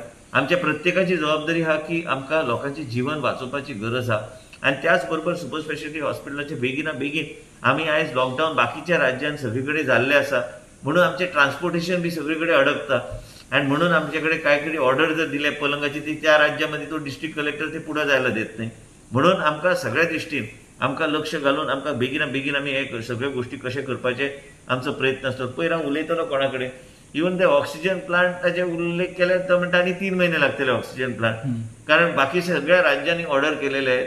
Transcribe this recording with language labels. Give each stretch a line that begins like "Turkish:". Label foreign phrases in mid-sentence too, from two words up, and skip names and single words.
Konkani: आमच्या प्रत्येकाची जबाबदारी आहा की आमकां लोकांचें जीवन वाचोवपाची गरज आहा. आनी त्याच बरोबर
English: super speciality
Konkani: हॉस्पिटलाचे बेगिना बेगीन आमी आयज लॉकडावन बाकीच्या राज्यांत सगळे कडेन जाल्लें आसा म्हणून आमचें ट्रान्सपोर्टेशन बी सगळे कडेन अडकता. आनी म्हणून आमचे कडेन काय कडेन ऑर्डर जर दिले पलंगाची
Marathi: ती त्या राज्यामध्ये तो
English: district collector
Marathi: ते पुढे जायला देत नाही.
Konkani: म्हणून आमकां सगळ्या दृश्टीन आमकां लक्ष घालून आमकां बेगिना बेगीन आमी हे सगळ्यो गोश्टी कशे करपाचे आमचो प्रयत्न आसता. पयर हांव उलयतलो कोणा कडेन इवन ते ऑक्सिजन प्लांटाचे उल्लेख केले तो म्हणटा आनी 3 महिने लागतले
English: oxygen plant,
Konkani: कारण बाकी सगळ्या राज्यांनी ऑर्डर केलेले आहेत.